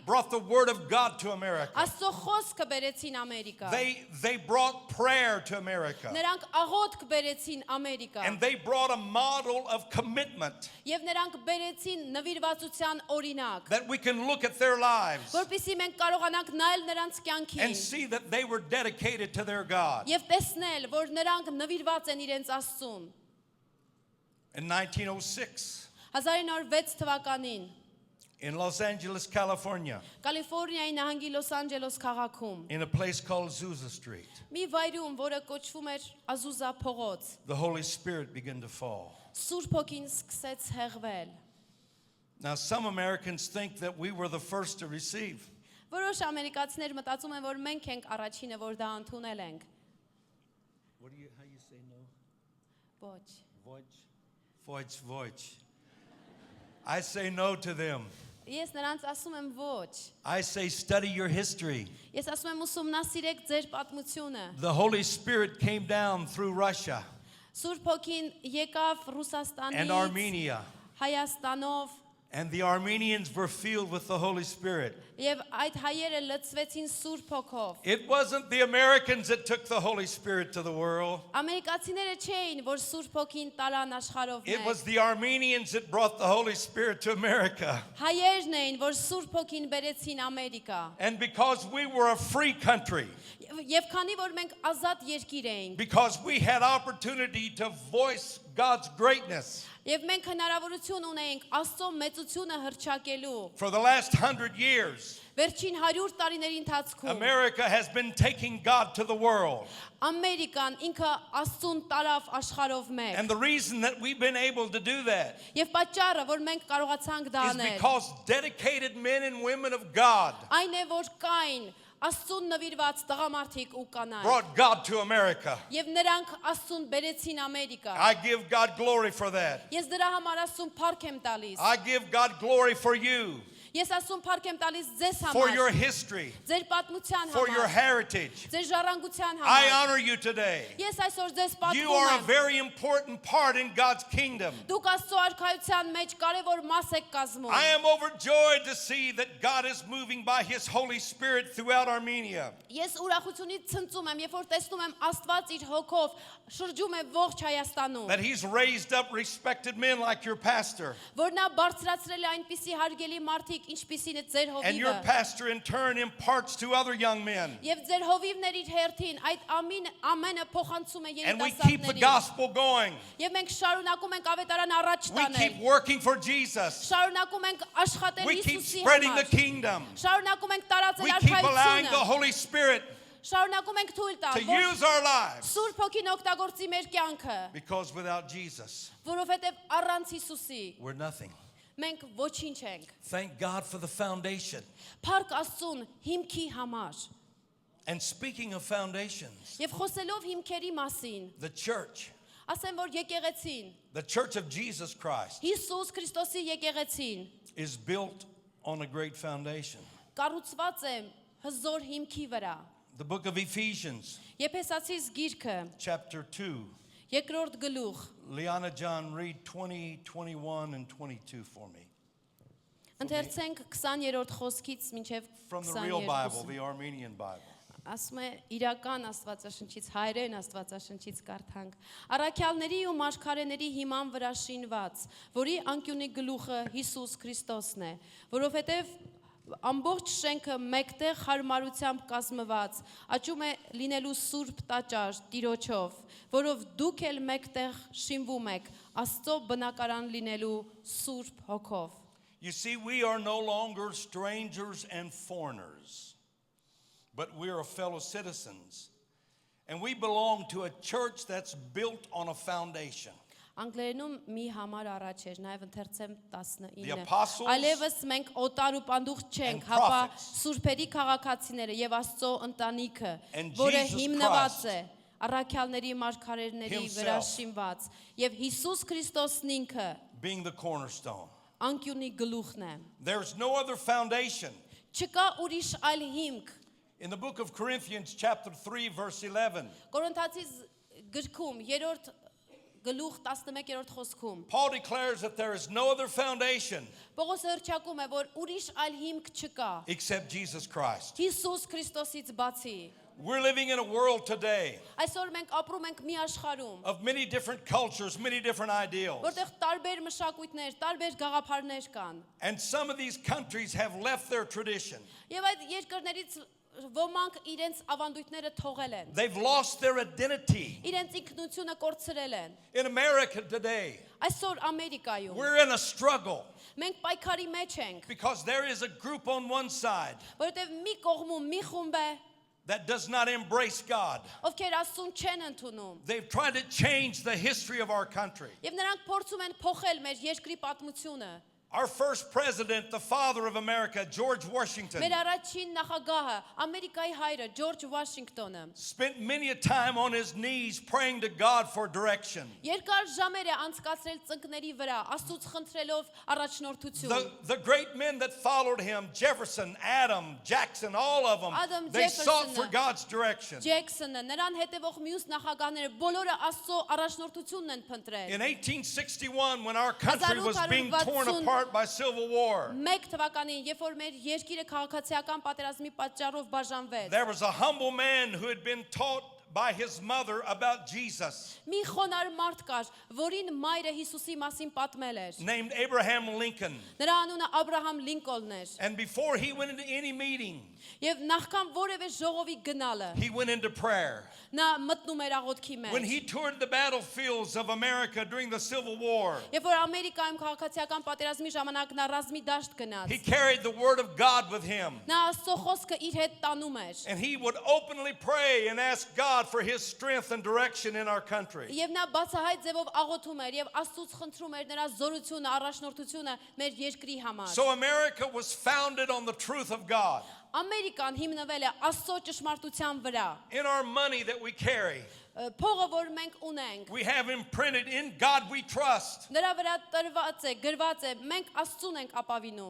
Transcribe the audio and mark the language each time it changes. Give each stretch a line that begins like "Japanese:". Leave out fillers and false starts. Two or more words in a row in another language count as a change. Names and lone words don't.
English: brought the Word of God to America.
Armenian: Աստծո խոսքը բերեցին Ամերիկա։
English: They brought prayer to America.
Armenian: Նրանք աղոթք բերեցին Ամերիկա։
English: And they brought a model of commitment
Armenian: Եվ նրանք բերեցին նվիրվածության օրինակ,
English: that we can look at their lives
Armenian: որպեսզի մենք կարողանանք նայել նրանց
English: and
Armenian: կյանքին
English: see that they were dedicated to their God.
Armenian: եւ տեսնել, որ նրանք նվիրված են իրենց Աստծուն։
English: In 1906,
Armenian: 1906 թվականին
English: in Los Angeles, California,
Armenian: Կալիֆոռնիայի նահանգի Լոս Անջելոս քաղաքում
English: in a place called Azusa Street,
Armenian: մի վայրում, որը կոչվում էր Ազուզա փողոց,
English: the Holy Spirit began to fall.
Armenian: Սուրբ Հոգին սկսեց հեղվել։
English: Now, some Americans think that we were the first to receive.
Armenian: Որոշ ամերիկացիներ մտածում են, որ մենք ենք առաջինը, որ դա ընդունել ենք։
English: How you say no?
Armenian: Ոչ։
English: Voich. I say no to them.
Armenian: Ես նրանց ասում եմ ոչ։
English: I say study your history.
Armenian: Ես ասում եմ ուսումնասիրեք ձեր պատմությունը։
English: The Holy Spirit came down through Russia
Armenian: Սուրբ Հոգին եկավ
English: and
Armenian: Ռուսաստանից, Armenia, Հայաստանով,
English: and the Armenians were filled with the Holy Spirit.
Armenian: եւ այդ հայերը լցվեցին Սուրբ Հոգով։
English: It wasn't the Americans that took the Holy Spirit to the world.
Armenian: Ամերիկացիները չէին, որ Սուրբ Հոգին տարան աշխարհով
English: It
Armenian: մեկ։
English: was the Armenians that brought the Holy Spirit to America.
Armenian: Հայերն էին, որ Սուրբ Հոգին բերեցին Ամերիկա։
English: And because we were a free country,
Armenian: Եվ քանի որ մենք ազատ երկիր էինք,
English: because we had opportunity to voice God's greatness,
Armenian: եւ մենք հնարավորություն ունեինք Աստծո մեծությունը հռչակելու,
English: for the last 100 years,
Armenian: վերջին 100 տարիների ընթացքում
English: America has been taking God to the world.
Armenian: Ամերիկան ինքը Աստծուն տարավ աշխարհով մեկ։
English: And the reason that we've been able to do that
Armenian: Եվ պատճառը, որ մենք կարողացանք դա
English: is
Armenian: անել,
English: because dedicated men and women of God
Armenian: այն է, որ կային Աստծուն նվիրված տղամարդիկ ու կանայք,
English: brought God to America.
Armenian: եւ նրանք Աստծուն բերեցին Ամերիկա։
English: I give God glory for that.
Armenian: Ես դրա համար Աստծուն փառք եմ տալիս։
English: I give God glory for you,
Armenian: Ես Աստծուն փառք եմ տալիս ձեզ
English: for your
Armenian: համար,
English: history,
Armenian: ձեր պատմության
English: for your
Armenian: համար,
English: heritage.
Armenian: ձեր ժառանգության
English: I
Armenian: համար։
English: honor you today.
Armenian: Ես այսօր ձեզ
English: You are a
Armenian: պատմում եմ։
English: very important part in God's kingdom.
Armenian: Դուք Աստծո արքայության մեջ կարևոր մաս եք կազմում։
English: I am overjoyed to see that God is moving by His Holy Spirit throughout Armenia.
Armenian: Ես ուրախությունից ցնծում եմ, երբ որ տեսնում եմ Աստված իր հոգով շրջում է ողջ Հայաստանում,
English: That He's raised up respected men like your pastor.
Armenian: որ նա բարձրացրել է այնպիսի հարգելի մարդիկ, ինչպիսին է ձեր
English: And your
Armenian: հովիվը։
English: pastor in turn imparts to other young men.
Armenian: Եվ ձեր հովիվներ իր հերթին այդ ամենը փոխանցում է
English: And we keep the
Armenian: երիտասարդներին։
English: gospel going.
Armenian: Եվ մենք շարունակում ենք ավետարան առաջ
English: We keep
Armenian: տանել։
English: working for Jesus.
Armenian: Շարունակում ենք աշխատել
English: We keep
Armenian: Հիսուսի
English: spreading the
Armenian: համար։
English: kingdom.
Armenian: Շարունակում ենք տարածել
English: We keep allowing the
Armenian: արքայությունը։
English: Holy Spirit
Armenian: Շարունակում ենք թույլ
English: to
Armenian: տալ, որ
English: use our lives.
Armenian: Սուրբ Հոգին օգտագործի մեր կյանքը,
English: Because without Jesus,
Armenian: որովհետև առանց Հիսուսի
English: we're nothing.
Armenian: մենք ոչինչ ենք։
English: Thank God for the foundation.
Armenian: Փառք Աստծուն հիմքի համար։
English: And speaking of foundations,
Armenian: Եվ խոսելով հիմքերի մասին,
English: the church,
Armenian: ասեմ, որ եկեղեցին,
English: the church of Jesus Christ,
Armenian: Հիսուս Քրիստոսի եկեղեցին
English: is built on a great foundation.
Armenian: կառուցված է հզոր հիմքի վրա։
English: The book of Ephesians,
Armenian: Եփեսացիս գիրքը,
English: chapter 2.
Armenian: երկրորդ գլուխ,
English: Liana John, read 20, 21, and 22 for me.
Armenian: ընթերցենք 20-րդ խոսքից մինչև
English: From the real Bible,
Armenian: 22-ը։
English: the Armenian Bible.
Armenian: Ասում է իրական Աստվածաշնչից, հայերեն Աստվածաշնչից կարդանք։ Առաքյալների ու մարգարեների հիման վրա շինված, որի անկյունի գլուխը Հիսուս Քրիստոսն է, որովհետև ամբողջ շենքը մեկտեղ հարմարությամբ կազմված, աճում է լինելու սուրբ տաճար Տիրոջով, որով դուք էլ մեկտեղ շինվում եք Աստծո բնակարան լինելու սուրբ հոգով։
English: You see, we are no longer strangers and foreigners, but we are fellow citizens. And we belong to a church that's built on a foundation.
Armenian: Անգլերենում մի համար առաջ էր, նաև ընթերցեմ 19։
English: apostles
Armenian: Այլևս մենք օտար ու պանդուխ չենք,
English: and
Armenian: հապա
English: prophets
Armenian: սուրբերի քաղաքացիները եւ Աստծո ընտանիքը,
English: and
Armenian: որը Jesus հիմնված Christ է առաքյալների մարգարեների վրա
English: himself
Armenian: շինված, եւ Հիսուս Քրիստոսն ինքը
English: being the cornerstone.
Armenian: անկյունի գլուխն է։
English: There's no other foundation.
Armenian: Չկա ուրիշ այլ հիմք։
English: In the book of Corinthians chapter 3 verse 11,
Armenian: Կորինթացիս գրքում 3-րդ գլուխ 11-րդ խոսքում
English: Paul declares that there is no other foundation
Armenian: Պողոսը հռչակում է, որ ուրիշ այլ հիմք չկա։
English: except Jesus Christ.
Armenian: Հիսուս Քրիստոսից բացի։
English: We're living in a world today
Armenian: Այսօր մենք ապրում ենք մի աշխարհում,
English: of many different cultures, many different ideals.
Armenian: որտեղ տարբեր մշակույթներ, տարբեր գաղափարներ կան։
English: And some of these countries have left their tradition.
Armenian: Եվ այդ երկրներից ոմանք իրենց ավանդույթները թողել են։
English: They've lost their identity.
Armenian: Իրենց ինքնությունը կորցրել են։
English: In America today,
Armenian: Այսօր Ամերիկայում
English: we're in a struggle
Armenian: մենք պայքարի մեջ ենք,
English: because there is a group on one side
Armenian: որովհետև մի կողմում մի խումբ է,
English: that does not embrace God.
Armenian: ովքեր Աստծուն չեն ընդունում։
English: They've tried to change the history of our country.
Armenian: Եվ նրանք փորձում են փոխել մեր երկրի պատմությունը։
English: Our first president, the father of America, George Washington,
Armenian: Մեր առաջին նախագահը, Ամերիկայի հայրը Ջորջ Վաշինգտոնը,
English: spent many a time on his knees praying to God for direction.
Armenian: երկար ժամեր է անցկացրել ծնկների վրա, Աստծուց խնդրելով առաջնորդություն։
English: The great men that followed him, Jefferson, Adam, Jackson, all of them, Adam, they sought Jefferson, for God's direction.
Armenian: Ջեքսոնը, նրան հետևող մյուս նախագահները բոլորը Աստծո առաջնորդությունն են փնտրել։
English: In 1861, when our country was being torn apart by civil war,
Armenian: Մեկ թվականին, երբ որ մեր երկիրը քաղաքացիական պատերազմի պատճառով բաժանվեց,
English: there was a humble man who had been taught by his mother about Jesus,
Armenian: մի խոնար մարդ կար, որին մայրը Հիսուսի մասին պատմել էր։
English: named Abraham Lincoln.
Armenian: Նրա անունը Աբրահամ Լինկոլն էր։
English: And before he went into any meeting,
Armenian: Եվ նախքան որևէ ժողովի գնալը,
English: he went into prayer.
Armenian: նա մտնում էր աղոթքի
English: When
Armenian: մեջ։
English: he toured the battlefields of America during the Civil War,
Armenian: Երբ որ Ամերիկայում քաղաքացիական պատերազմի ժամանակ նա ռազմի դաշտ գնաց,
English: he carried the word of God with him.
Armenian: նա Աստծո խոսքը իր հետ տանում էր։
English: And he would openly pray and ask God for his strength and direction in our country.
Armenian: Եվ նա բացահայտ ձևով աղոթում էր եւ Աստծուց խնդրում էր նրա զորությունը, առաջնորդությունը մեր երկրի համար։
English: So America was founded on the truth of God.
Armenian: Ամերիկան հիմնվել է Աստծո ճշմարտության վրա։
English: In our money that we carry,
Armenian: Փողը, որ մենք ունենք,
English: we have imprinted in God we trust.
Armenian: նրա վրա տրված է, գրված է, մենք Աստծուն ենք ապավինում։